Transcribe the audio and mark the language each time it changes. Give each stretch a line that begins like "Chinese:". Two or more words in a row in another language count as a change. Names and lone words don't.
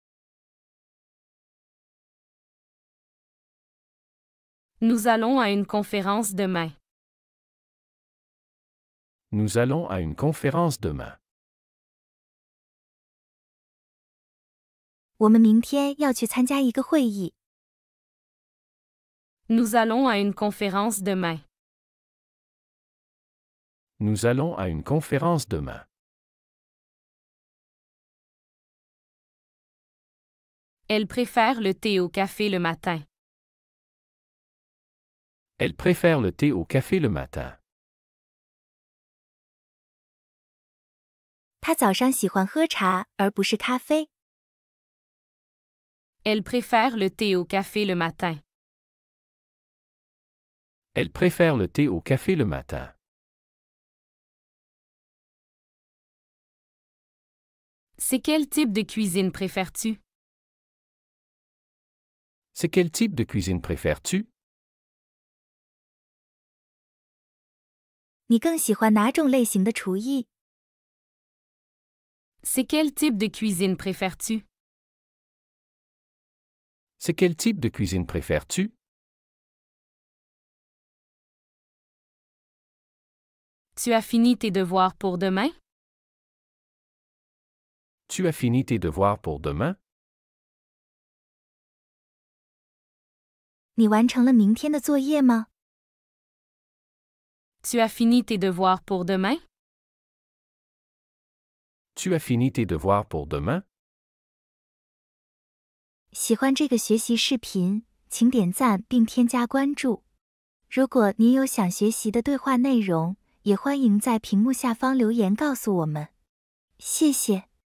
French: Nous allons à une conférence demain. Nous allons à une conférence demain.
Chinese: 我们明天要去参加一个会议。
French: Nous allons à une conférence demain. Nous allons à une conférence demain. Elle préfère le thé au café le matin. Elle préfère le thé au café le matin.
Chinese: 他早上喜欢喝茶，而不是咖啡。
French: Elle préfère le thé au café le matin. Elle préfère le thé au café le matin. C'est quel type de cuisine préfères-tu? C'est quel type de cuisine préfères-tu?
Chinese: 你更喜欢哪种类型的厨艺？
French: C'est quel type de cuisine préfères-tu? C'est quel type de cuisine préfères-tu? Tu as fini tes devoirs pour demain? Tu as fini tes devoirs pour demain?
Chinese: 你完成了明天的作业吗？
French: Tu as fini tes devoirs pour demain? Tu as fini tes devoirs pour demain?
Chinese: 喜欢这个学习视频，请点赞并添加关注。如果您有想学习的对话内容，也欢迎在屏幕下方留言告诉我们。谢谢。